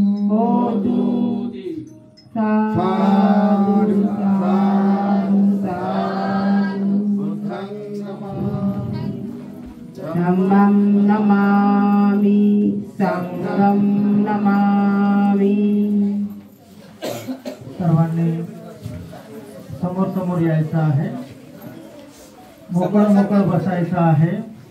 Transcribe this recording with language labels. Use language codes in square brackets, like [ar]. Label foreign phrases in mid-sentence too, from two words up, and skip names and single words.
[pi] Hotu Sadhu Sadhu Sadhu Dhammam namami Sangham namami. [mr] सर्वांनी समोर समोर यायचं आहे, मोकळं मोकळं बसायचं आहे.